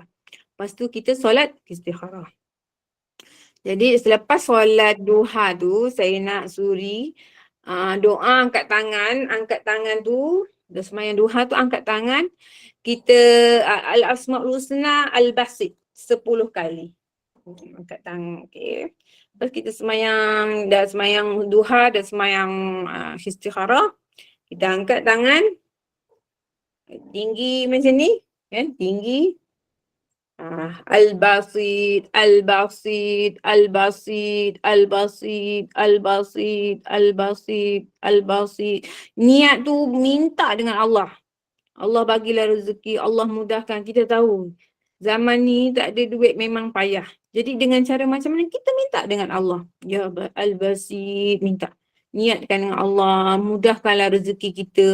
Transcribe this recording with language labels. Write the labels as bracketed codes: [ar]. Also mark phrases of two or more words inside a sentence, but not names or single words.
[ms] Lepas tu kita solat istikharah. Jadi selepas solat duha tu saya nak suri doa angkat tangan tu, dah sembahyang duha tu angkat tangan, kita [ar] الأسماء الحسنى الباسط [ms] 10 kali. Angkat tangan, okey. Lepas kita dah sembahyang duha, dah sembahyang istikharah, kita angkat tangan tinggi macam ni, kan? Tinggi. [ar] الباسط، الباسط، الباسط، الباسط، الباسط، الباسط، الباسط. [ms] Niat tu minta dengan Allah. Allah bagilah rezeki, Allah mudahkan. Kita tahu zaman ni tak ada duit memang payah. Jadi dengan cara macam mana kita minta dengan Allah. [ar] يا الباسط, [ms] minta. Niatkan dengan Allah, mudahkanlah rezeki kita.